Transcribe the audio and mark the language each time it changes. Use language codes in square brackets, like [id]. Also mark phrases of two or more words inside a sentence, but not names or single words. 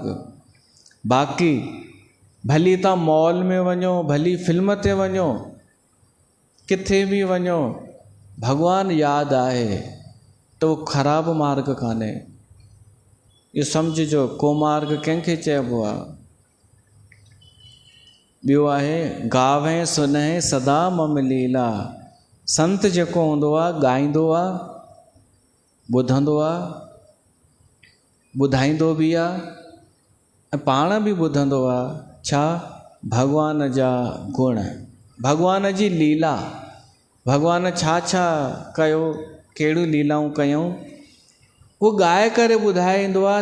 [sd] बाक़ी भली तव्हां मॉल में वञो, भली फिल्म ते वञो, किथे बि वञो, भॻवानु यादि आहे त उहो ख़राबु मार्ग कान्हे। इहो सम्झिजो, को मार्ग कंहिंखे चइबो आहे। ॿियो आहे गावे सुनहे सदा मम लीला। संत जेको हूंदो आहे ॻाईंदो आहे, ॿुधंदो आहे, ॿुधाईंदो बि आहे ऐं पाण बि ॿुधंदो आहे। छा? भॻवान जा गुण, भॻवान जी लीला। भॻवान छा छा कयो, कहिड़ियूं लीलाऊं कयूं, उहो ॻाए करे ॿुधाईंदो आहे।